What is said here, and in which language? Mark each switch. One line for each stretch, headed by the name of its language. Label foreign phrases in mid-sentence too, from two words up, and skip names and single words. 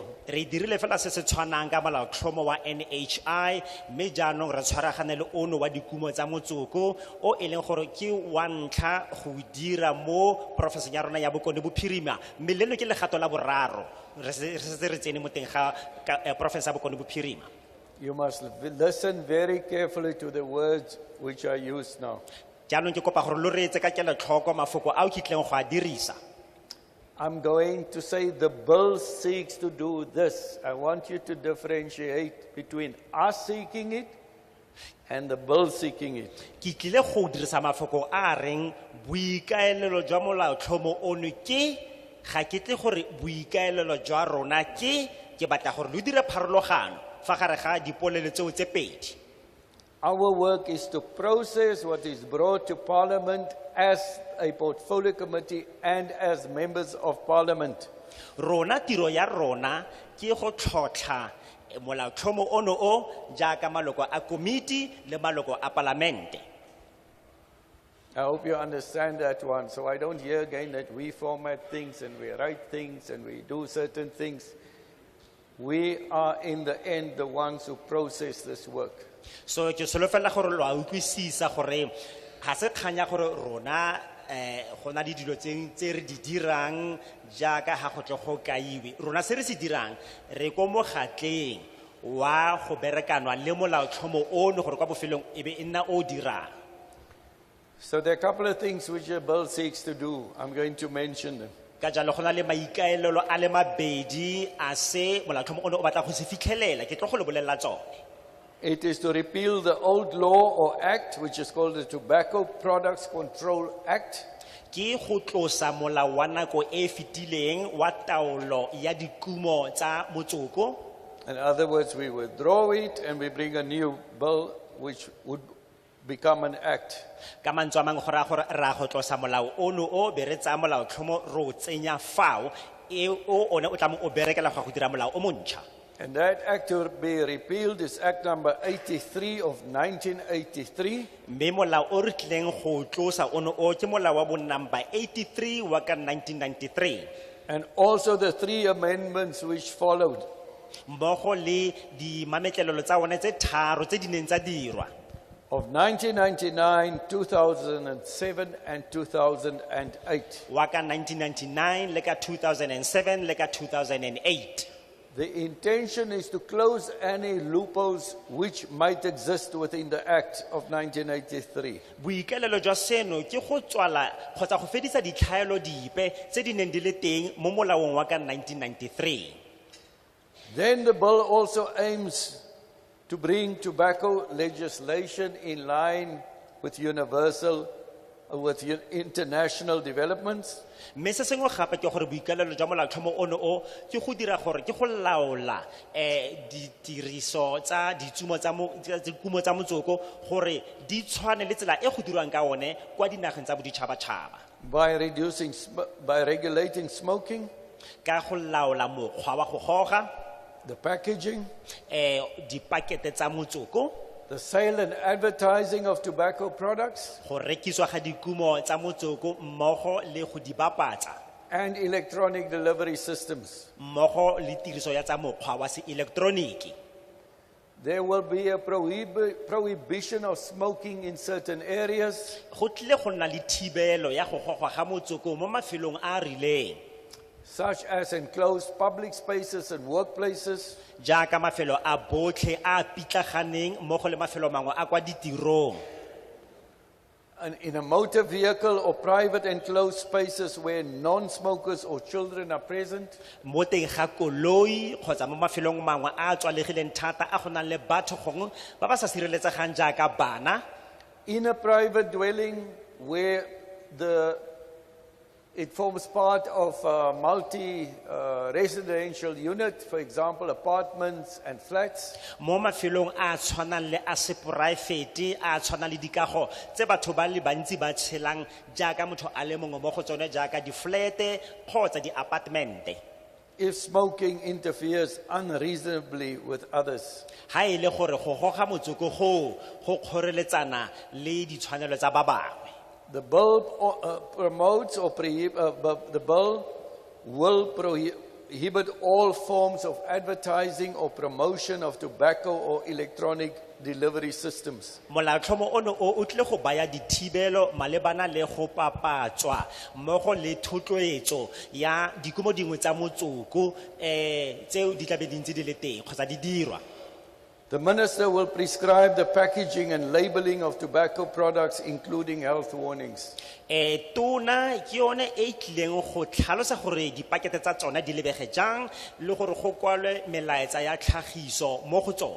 Tswana: Re dirile fela se se tshwanang ka molaotlhomo wa NHI mme jaanong re tshwaragane le ono wa dikumo tsa motsoko o e leng gore ke wa ntlha go dira mo porofenseng ya rona ya Bokone Bophirima mme leno ke legato la boraro re se re tsene mo teng ga porofense ya Bokone Bophirima.
English: You must listen very carefully to the words which are used now.
Tswana: Jaanong ke kopa gore lo reetse ka kelotlhoko mafoko ao ke tleng go a dirisa.
English: I'm going to say the bill seeks to do this. I want you to differentiate between us seeking it and the bill seeking it.
Tswana: Ke tlile go dirisa mafoko a reng boikaelelo jwa molaotlhomo ono ke ga ke tle gore boikaelelo jwa rona ke batla gore lo dire pharologano fa gare ga dipolelo tseo tse pedi.
English: Our work is to process what is brought to Parliament as a portfolio committee and as members of Parliament.
Tswana: Rona tiro ya rona ke go tlhotlha molaotlhomo ono o jaaka maloko a komiti le maloko a parlamente.
English: I hope you understand that one, so I don't hear again that we format things and we write things and we do certain things. We are in the end the ones who process this work.
Tswana: So ke solofela gore lo a utlwisisa gore ga se kganya gore rona go na di dilo tse re di dirang jaaka ha go tle go kaiwe. Rona se re se dirang re ko mo gatleng wa go berekanwa le molaotlhomo ono gore kwa bofelong e be nna o dirang.
English: So there are a couple of things which the bill seeks to do. I'm going to mention them.
Tswana: Ka jalo go na le maikaelelo a le mabedi a se molaotlhomo ono o batla go se fitlhelela ke tlo go le bolelela tsone.
English: It is to repeal the old law or act, which is called the Tobacco Products Control Act.
Tswana: Ke go tlosa molao wa nako e fetileng wa taolo ya dikumo tsa motsoko.
English: In other words, we withdraw it and we bring a new bill which would become an act.
Tswana: ka mantswe a mangwe go raya gore ra go tlosa molao ono o be re tsaya molaotlhomo re o tsenya fao o one o tla mo o berekela go dira molao o montšha.
English: And that act to be repealed is Act number 83 of 1983.
Tswana: mme molao o re tlileng go tlosa ono o ke molao wa bo number 83 wa ka 1993
English: And also the 3 amendments which followed.
Tswana: mmogo le dimametlelelo tsa one tse tharo tse di neng tsa dirwa
English: Of 1999, 2007, and 2008.
Tswana: wa ka 1999 le ka 2007 le ka 2008.
English: The intention is to close any loopholes which might exist within the Act of 1983.
Tswana: boikelelo jwa seno ke go tswala kgotsa go fedisa ditlhaelo dipe tse di neng di le teng mo molaong wa ka 1993.
English: Then the bill also aims to bring tobacco legislation in line with international developments.
Tswana: mme se sengwe gape ke gore boikelelo jwa molaotlhomo ono o ke go dira gore ke go laola ditiriso tsa dikumo tsa motsoko gore di tshwane le tsela e go dirwang ka one kwa dinageng tsa boditšhabatšhaba
English: by regulating smoking,
Tswana: ka go laola mokgwa wa go goga
English: the packaging,
Tswana: dipakete tsa motsoko
English: the sale and advertising of tobacco products,
Tswana: go rekiswa ga dikumo tsa motsoko mmogo le go di bapatsa
English: and electronic delivery systems.
Tswana: mmogo le tiriso ya tsa mokgwa wa se elektroniki.
English: There will be a prohibition of smoking in certain areas,
Tswana: go tlile go nna le thibelo ya go gogwa ga motsoko mo mafelong a a rileng
English: such as enclosed public spaces and workplaces,
Tswana: jaaka mafelo a botlhe a pitlaganeng mmogo le mafelo mangwe a kwa ditirong
English: and in a motor vehicle or private enclosed spaces where non-smokers or children are present,
Tswana: mo teng ga koloi kgotsa mo mafelong mangwe a a tswalegileng thata a go nang le batho gongwe ba ba sa sireletsegang jaaka bana
English: in a private dwelling where it forms part of a multi-residential unit, for example, apartments and flats.
Tswana: mo mafelong a tshwanang le a se poraefete a tshwanang le dikago tse batho ba le bantsi ba tshelang jaaka motho a le mongwe mo go tsone jaaka di-flete kgotsa di-apartmente
English: If smoking interferes unreasonably with others.
Tswana: ha e le gore go goga motsoko go kgoreletsana le ditshwanelo tsa ba bangwe.
English: The bill will prohibit all forms of advertising or promotion of tobacco or electronic delivery systems.
Tswana: molaotlhomo ono o tle go baya dithibelo malebana le go papatswa mmogo le thotloetso ya dikumo dingwe tsa motsoko tseo di tla be di ntse di le teng kgotsa di dirwa.
English: The minister will prescribe the packaging and labeling of tobacco products, including health warnings.
Tswana: Tona ke yone e tlileng go tlhalosa gore dipakete tsa tsona di lebege jang le gore go kwalwe melaetsa ya tlhagiso mo go tsone.